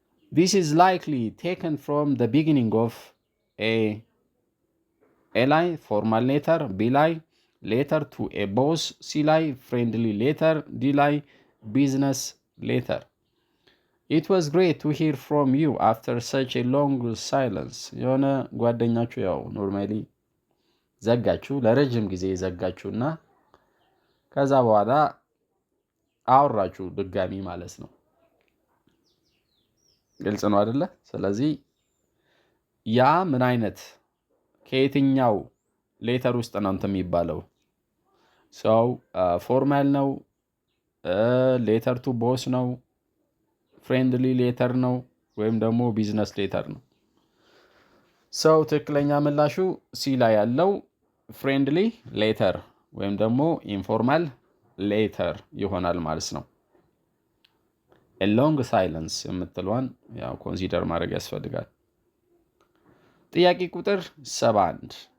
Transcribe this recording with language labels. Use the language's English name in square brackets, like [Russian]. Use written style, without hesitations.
[English] This is likely taken from the beginning of A ላይ formal letter, B ላይ letter to a boss, C ላይ friendly letter, D ላይ business letter. It was great to hear from you after such a long silence. [Amharic] የሆነ ጓደኛችሁ ያው ኖርማሊ ዘጋችሁ ለረጅም ጊዜ ዘጋችሁና ከዛ በኋላ አወራችሁ ድጋሚ ማለት ነው። ግልጽ ነው አይደለ? ስለዚህ ያ ምን አይነት ከየትኛው ሌተር ውስጥ ነው እንትን የሚባለው? ሰው ፎርማል ነው፣ ሌተር ቱ ቦስ ነው፣ ፍሬንድሊ ሌተር ነው ወይም ደግሞ ቢዝነስ ሌተር ነው? ሰው ትክክለኛ ምላሹ ሲ ላይ ያለው ፍሬንድሊ ሌተር ወይም ደግሞ ኢንፎርማል ሌተር ይሆናል ማለት ነው። [English] a long silence [Amharic] የምትለዋን ያው ኮንሲደር ማድረግ ያስፈልጋል። ጥያቄ ቁጥር 71